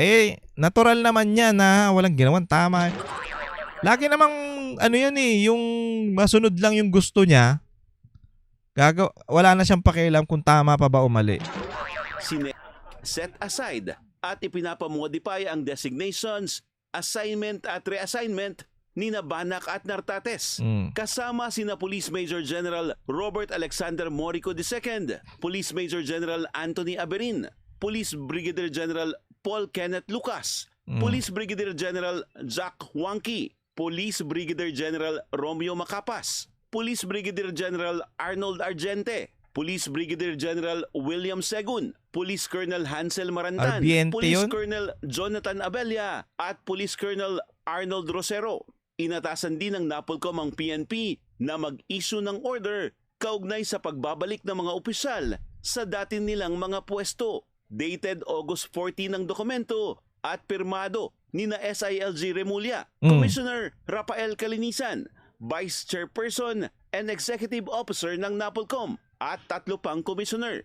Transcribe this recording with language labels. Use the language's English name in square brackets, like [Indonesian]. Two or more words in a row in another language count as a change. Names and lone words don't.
[Filipino] Natural naman yan na walang ginawang tama. Lagi namang yung masunod lang yung gusto niya. Wala na siyang pakialam kung tama pa ba o mali. [English] Set aside [Filipino] at ipinapamodify ang designations, assignment at reassignment ni Banak at Nartates. Kasama sina Police Major General Robert Alexander Morico II, Police Major General Anthony Aberin, Police Brigadier General Paul Kenneth Lucas, Police Brigadier General Jack Huangki, Police Brigadier General Romeo Macapas, Police Brigadier General Arnold Argente, Police Brigadier General William Segun, Police Colonel Hansel Marantan, Police Colonel Jonathan Abella, at Police Colonel Arnold Rosero. Inatasan din ng NAPOLCOM ang PNP na mag-issue ng order kaugnay sa pagbabalik ng mga opisyal sa dati nilang mga pwesto. Dated August 14 ng dokumento at pirmado ni SILG Remulla, Commissioner Rafael Calinisan, [English] Vice Chairperson and Executive Officer [Filipino] ng NAPOLCOM at 3 pang commissioner.